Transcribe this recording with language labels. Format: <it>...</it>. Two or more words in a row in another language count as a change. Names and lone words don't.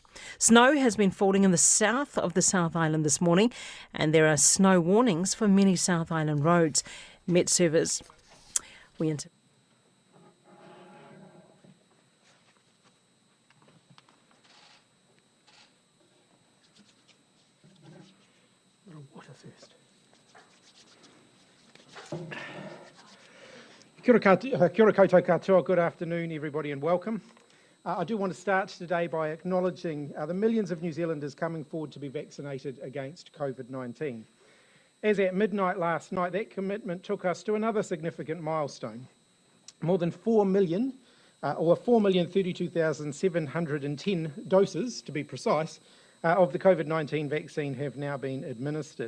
<en>Snow has been falling in the south of the South Island this morning, and there are snow warnings for many South Island roads. Met Service, water first.</en> <mi>Kia ora koutou katoa,</mi> <en>good afternoon everybody and welcome. I do want to start today by acknowledging the millions of New Zealanders coming forward to be vaccinated against Covid-19. As at midnight last night, that commitment took us to another significant milestone. More than 4 million, or 4,032,710 doses, to be precise, of the Covid-19 vaccine have now been administered.</en>